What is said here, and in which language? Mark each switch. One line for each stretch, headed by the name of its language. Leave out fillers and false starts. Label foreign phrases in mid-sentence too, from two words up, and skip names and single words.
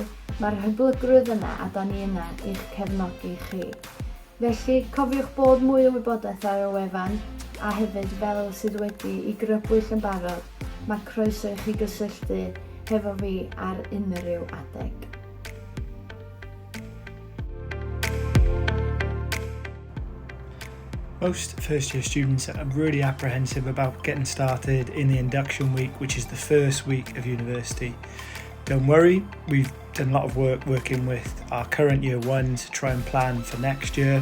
Welsh: Mae'r hyblygrwydd yna a da ni yna i'ch cefnogi chi. Felly, cofiwch bod mwy o wybodaeth ar y wefan a hefyd fel sydd wedi I grybwyll yn barod, mae croeso I chi gysylltu hefo fi ar unrhyw adeg.
English: Most first year students are really apprehensive about getting started in the induction week, which is the first week of university. Don't worry, we've done a lot of work working with our current year ones to try and plan for next year.